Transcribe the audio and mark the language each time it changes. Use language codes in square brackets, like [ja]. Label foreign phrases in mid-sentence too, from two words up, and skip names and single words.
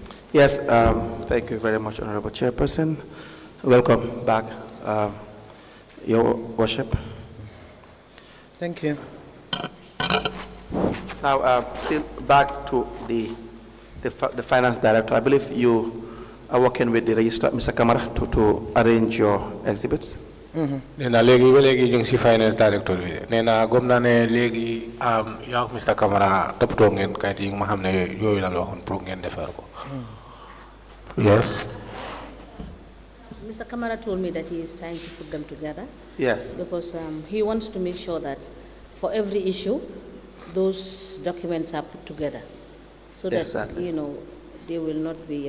[en] Yes, thank you very much, Honorable Chairperson. Welcome back, Your Worship. Thank you. Now, still back to the Finance Director. I believe you are working with the Registrar, Mr. Kamara, to arrange your exhibits. [wo] Nena legi ba legi jung si [en] Finance Director [wo] bi nena gom na ne legi yak Mr. Kamara toppatoo ngeen kayit yi nga xam ne yooyu la waxoon pour ngeen defar ko. [en] Yes. Mr. Kamara told me that he is trying to put them together. Yes. Because he wants to make sure that for every issue, those documents are put together, so that exactly. they will not be.